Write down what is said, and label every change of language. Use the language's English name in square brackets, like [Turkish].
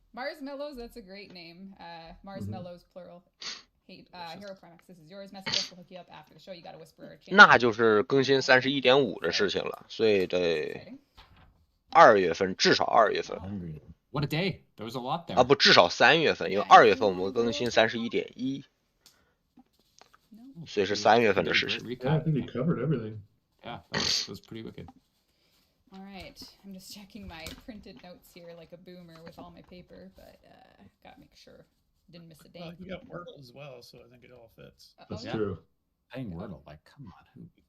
[English] Marshmallows, that's a great name. Marshmallows plural. Hero Primax, this is yours. Message will hook you up after the show. You gotta whisper. [Chinese] 那就是更新31.5的事情了，所以得2月份，至少2月份。 [English] What a day! There was a lot there. [Chinese] 啊不，至少3月份，因为2月份我们更新31.1，所以是3月份的事情。 [English] Yeah, I think we covered everything. Yeah, that was pretty wicked. All right, I'm just checking my printed notes here like a boomer with all my paper, but gotta make sure didn't miss a date. You got Wordle as well, so I think it all fits. That's true. Playing Wordle, like, come on.